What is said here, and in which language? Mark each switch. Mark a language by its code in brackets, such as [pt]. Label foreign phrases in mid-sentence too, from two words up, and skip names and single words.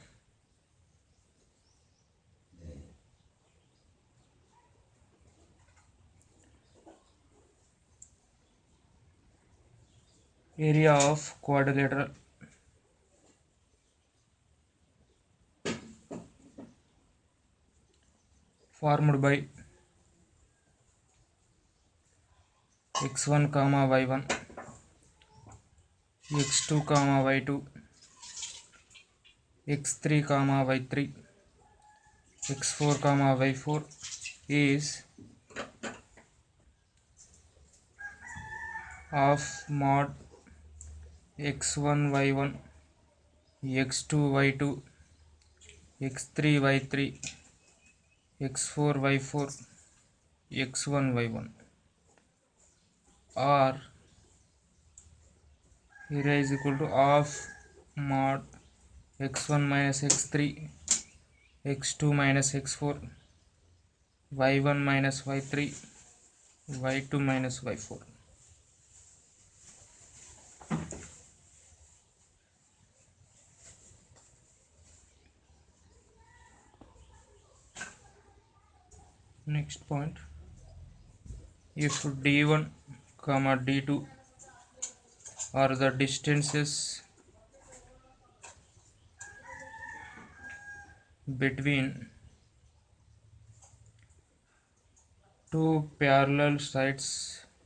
[en] Area of quadrilateral formed by x1 comma y1, x2 comma y2, x3 comma y3, x4 comma y4 is of mod x1 y1, x2 y2, x3 y3, x4 y4, x1 y1, or area is equal to of mod x1 minus x3, x2 minus x4, y1 minus y3, y2 minus y4. Next point, if d1 comma d2 are the distances between two parallel sides